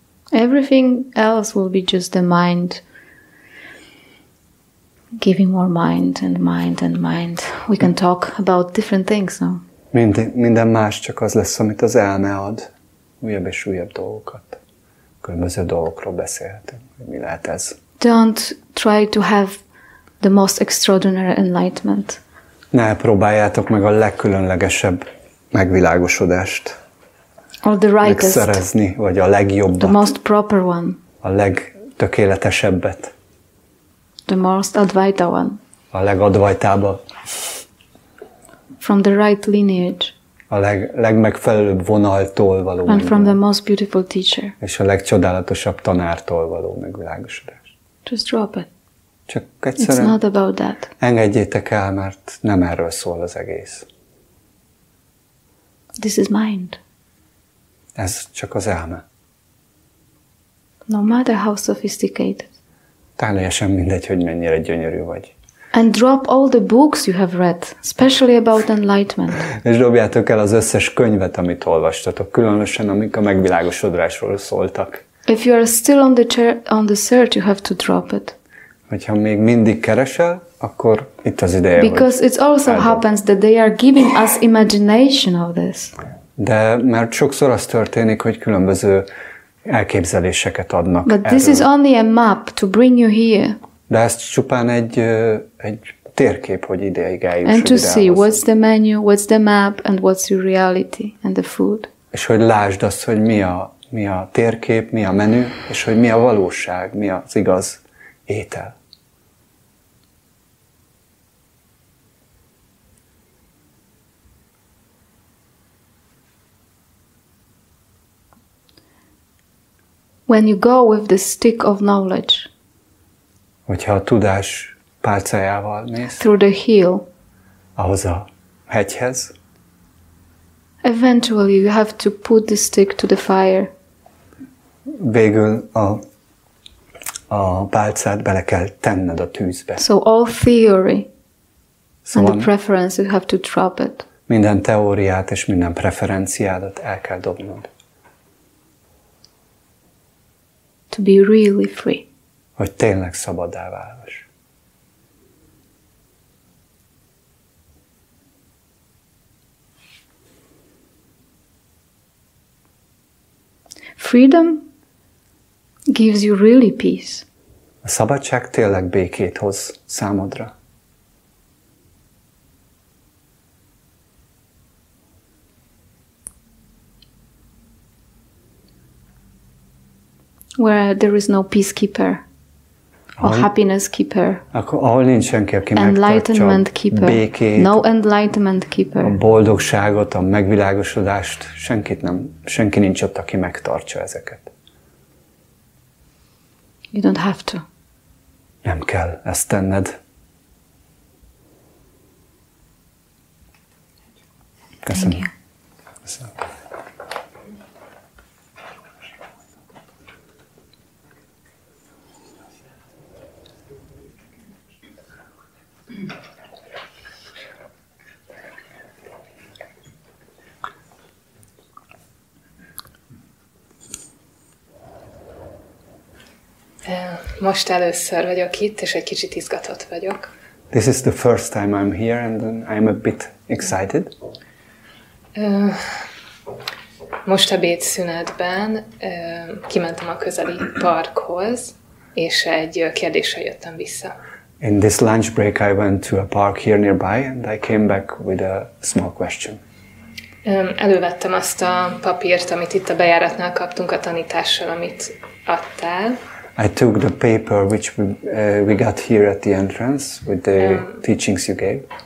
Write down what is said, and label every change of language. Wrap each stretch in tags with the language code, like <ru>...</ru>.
<en>Everything else will be just the mind giving more mind and mind and mind. We can talk about different things now.</en> <hu>Minden más csak az lesz, amit az elme ad. Újabb és újabb dolgokat. Különböző dolgokról beszélhetünk, hogy mi lehet ez.</hu> <en>Don't try to have the most extraordinary enlightenment.</en> <hu>Ne próbáljátok meg a legkülönlegesebb megvilágosodást</hu> <en>Or the rightest,</en> <hu>megszerezni, vagy a legjobbat.</hu> <en>the most proper one,</en> <hu>a legtökéletesebbet.</hu> <en>the most Advaita one,</en> <hu>A legadvajtábbat.</hu> <en>from the right lineage,</en> <hu>A legmegfelelőbb vonaltól való.</hu> <en>and from the most beautiful teacher.</en> <hu>És a legcsodálatosabb tanártól való megvilágosodás.</hu> <en>Just drop it.</en> <hu>Csak</hu> <en>It's</en> <hu>egyszerűen</hu> <en>not about that.</en> <hu>engedjétek el, mert nem erről szól az egész.</hu> <en>This is mind.</en> <hu>Ez csak az elme.</hu> <en>No matter how sophisticated.</en> <hu>Teljesen mindegy, hogy mennyire gyönyörű vagy.</hu> <en>And drop all the books you have read, especially about enlightenment.</en> <hu>És dobjátok el az összes könyvet, amit olvastatok, különösen amik a megvilágosodásról szóltak.</hu> <en>If you are still on the search, you have to drop it.</en> <hu>Hogyha még mindig keresel, akkor itt az ideje,</hu> <en>Because it also happens that they are giving us imagination of this.</en> <hu>De mert sokszor az történik, hogy különböző elképzeléseket adnak.</hu> <en>But this is only a map to bring you here.</en> <hu>De ez csupán egy térkép, hogy ideig eljuss.</hu> <en>And to see what's the menu, what's the map, and what's your reality and the food.</en> <hu>És hogy lásd azt, hogy mi a térkép, mi a menü, és hogy mi a valóság, mi az igaz étel.</hu> <en>When you go with the stick of knowledge,</en> <hu>Hogyha a tudás pálcájával mész,</hu> <en>through the hill,</en> <hu>ahhoz a hegyhez,</hu> <en>eventually you have to put the stick to the fire.</en> <hu>végül a pálcát bele kell tenned a tűzbe.</hu> <en>So all theory and</en> <hu>Szóval</hu> <en>the preference, you have to drop it.</en> <hu>minden teóriát és minden preferenciádat el kell dobnod.</hu> <en>To be really free.</en> <hu>Hogy tényleg szabaddá válhass.</hu> <en>Freedom gives you really peace.</en> <hu>A szabadság tényleg békét hoz számodra.</hu> <en>Where there is no peacekeeper or happiness keeper,</en> <hu>Ahol nincs senki, aki megtartsa</hu> <en>enlightenment</en> <hu>a</hu> <en>keeper,</en> <hu>békét,</hu> <en>no enlightenment keeper.</en> <hu>a boldogságot, a megvilágosodást, senki nincs ott, aki megtartsa ezeket.</hu> <en>You don't have to.</en> <hu>Nem kell ezt tenned. Köszönöm.</hu> <en>Thank you.</en> <hu>Köszönöm. Most először vagyok itt, és egy kicsit izgatott vagyok.</hu> <en>This is the first time I'm here and I'm a bit excited.</en> <hu>Most ebédszünetben kimentem a közeli parkhoz, és egy kérdéssel jöttem vissza.</hu> <en>In this lunch break I went to a park here nearby and I came back with a small question.</en> <hu>Elővettem azt a papírt, amit itt a bejáratnál kaptunk a tanítással, amit adtál.</hu> <en>I took the paper which we got here at the entrance with the teachings you gave.</en>